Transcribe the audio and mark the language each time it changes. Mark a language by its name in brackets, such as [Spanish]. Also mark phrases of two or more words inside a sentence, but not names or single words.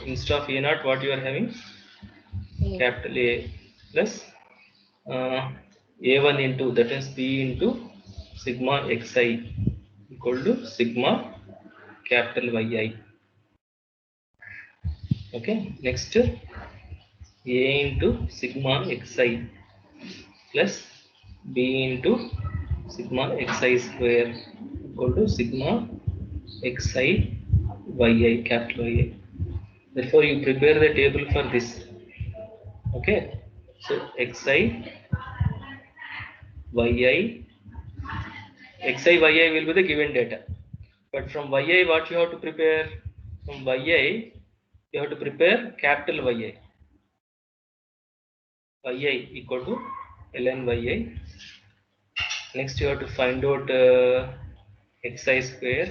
[English] Instead of a naught, what you are having? Capital A plus a1 into, that is b into sigma xi equal to sigma capital yi. Okay, next a into sigma xi plus b into sigma xi square equal to sigma xi yi capital yi. Therefore, you prepare the table for this. Okay, so xi yi will be the given data. But from yi, what you have to prepare? From yi, you have to prepare capital yi. Yi equal to ln yi. Next, you have to find out xi square.